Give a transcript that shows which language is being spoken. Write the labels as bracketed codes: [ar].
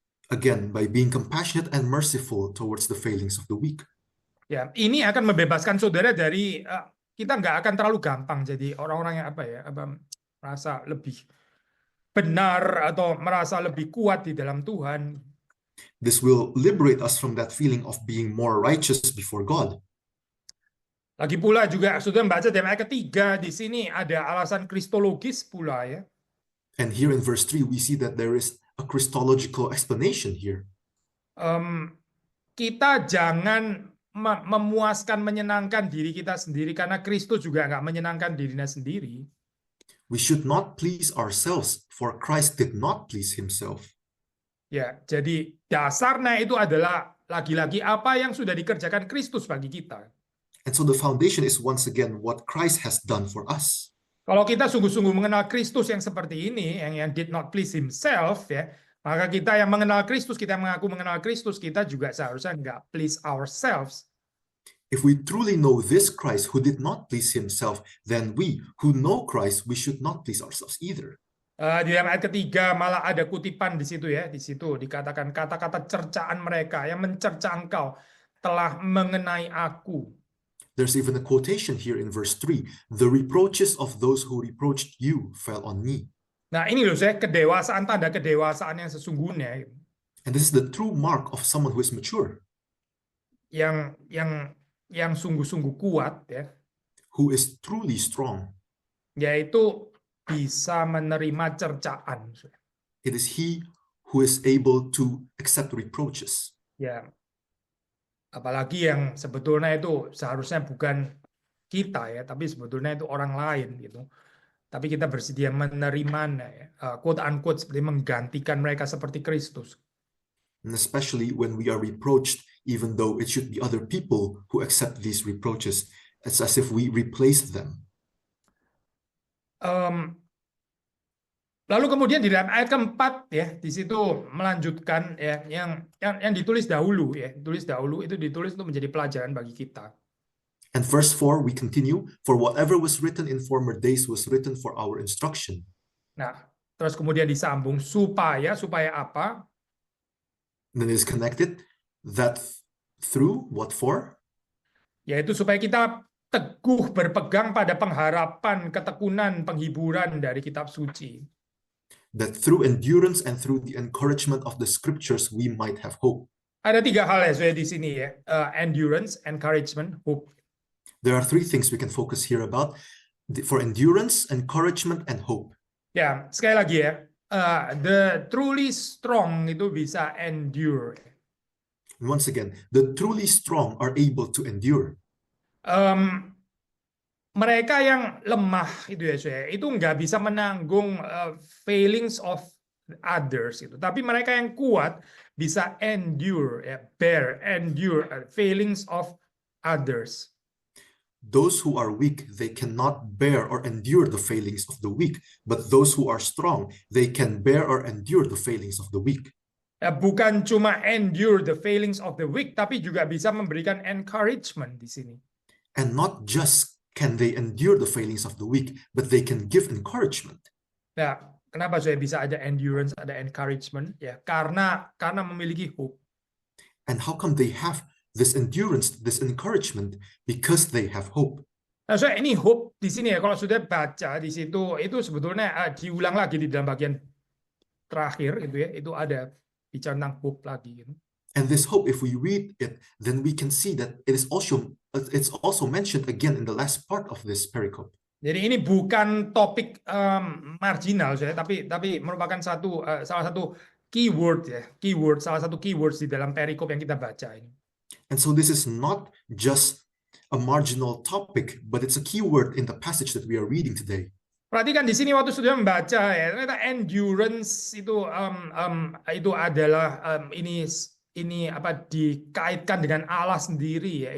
[en] Again, by being compassionate and merciful towards the failings of the weak. [id] Ya, ini akan membebaskan saudara dari kita nggak akan terlalu gampang jadi orang-orang yang merasa lebih benar atau merasa lebih kuat di dalam Tuhan. [en] This will liberate us from that feeling of being more righteous before God. [id] Lagi pula juga sudah membaca dalam ayat ketiga di sini ada alasan kristologis pula ya. [en] And here in verse 3 we see that there is a Christological explanation here. [id] Kita jangan memuaskan, menyenangkan diri kita sendiri karena Kristus juga nggak menyenangkan dirinya sendiri. [en] We should not please ourselves, for Christ did not please himself. [id] Ya, jadi dasarnya itu adalah lagi-lagi apa yang sudah dikerjakan Kristus bagi kita. [en] And so the foundation is once again what Christ has done for us. [id] Kalau kita sungguh-sungguh mengenal Kristus yang seperti ini, yang [en] did not please himself, [id] ya, maka kita yang mengenal Kristus, kita yang mengaku mengenal Kristus, kita juga seharusnya nggak [en] please ourselves. If we truly know this Christ who did not please himself, then we who know Christ, we should not please ourselves either. [id] Di dalam ayat ketiga malah ada kutipan di situ ya, di situ dikatakan kata-kata cercaan mereka yang mencerca engkau telah mengenai aku. [en] There's even a quotation here in verse 3, the reproaches of those who reproached you fell on me. [id] Nah ini loh saya kedewasaan, tanda kedewasaan yang sesungguhnya. [en] And this is the true mark of someone who is mature. [id] Yang sungguh-sungguh kuat ya. [en] Who is truly strong. [id] Yaitu bisa menerima cercaan. [en] It is he who is able to accept reproaches. [id] Ya. Apalagi yang sebetulnya itu seharusnya bukan kita ya, tapi sebetulnya itu orang lain gitu. Tapi kita bersedia menerimanya ya, [en] quote unquote [id] seperti menggantikan mereka seperti Kristus. [en] And especially when we are reproached, even though it should be other people who accept these reproaches, it's as if we replace them. [id] Lalu kemudian di dalam ayat keempat ya, di situ melanjutkan ya yang ditulis dahulu ya, ditulis untuk menjadi pelajaran bagi kita. [en] And verse 4, we continue, for whatever was written in former days was written for our instruction. [id] Nah, terus kemudian disambung supaya apa? [en] And then it is connected that through what for? [id] Yaitu supaya kita teguh berpegang pada pengharapan, ketekunan, penghiburan dari kitab suci. [en] That through endurance and through the encouragement of the scriptures we might have hope. [id] Ada 3 hal ya saya di sini ya, [en] endurance, encouragement, hope. There are 3 things we can focus here about, for endurance, encouragement, and hope. [id] Ya, sekali lagi ya, [en] the truly strong [id] itu bisa endure. [en] And once again, the truly strong are able to endure. [id] Mereka yang lemah itu ya saya, itu nggak bisa menanggung [en] failings of others [id] itu. Tapi mereka yang kuat bisa endure, ya, [en] endure failings of others. Those who are weak, they cannot bear or endure the failings of the weak. But those who are strong, they can bear or endure the failings of the weak. [id] Ya, bukan cuma [en] endure the failings of the weak, [id] tapi juga bisa memberikan encouragement di sini. [en] And not just can they endure the failings of the weak, but they can give encouragement. [id] Ya, kenapa saya bisa ada endurance, ada encouragement? Ya, karena memiliki hope. [en] And how come they have this endurance, this encouragement? Because they have hope. [id] Nah, so ini hope di sini ya, kalau sudah baca di situ, itu sebetulnya diulang lagi di dalam bagian terakhir gitu ya, itu ada bicara tentang hope lagi. Gitu. [en] And this hope, if we read it, then we can see that it's also mentioned again in the last part of this pericope. [id] Jadi ini bukan topik marginal saya, tapi merupakan salah satu keyword ya, salah satu keywords di dalam perikop yang kita baca ini. [en] And so this is not just a marginal topic, but it's a keyword in the passage that we are reading today. [id] Perhatikan di sini waktu sudah membaca ya, ternyata endurance itu adalah ini apa dikaitkan dengan Allah sendiri ya.